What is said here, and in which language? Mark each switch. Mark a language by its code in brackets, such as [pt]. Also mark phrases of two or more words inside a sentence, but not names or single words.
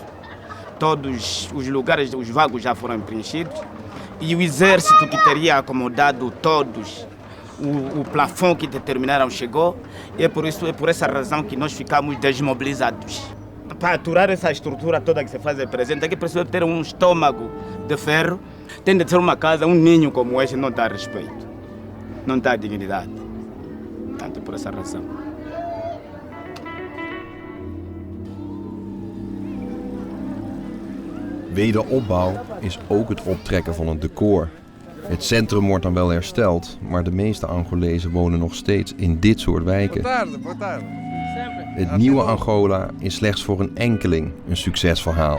[pt] Todos os lugares, os vagos já foram preenchidos e o exército que teria acomodado todos, o plafond que determinaram chegou e é por essa razão que nós ficamos desmobilizados. Para aturar essa estrutura toda que se faz presente, é que precisa ter um estômago de ferro, tem de ter uma casa, um ninho como este não dá respeito, não dá dignidade. Tanto por essa razão. [nl] Wederopbouw is ook het optrekken van het decor. Het centrum wordt dan wel hersteld, maar de meeste Angolezen wonen nog steeds in dit soort wijken. Het nieuwe Angola is slechts voor een enkeling een succesverhaal.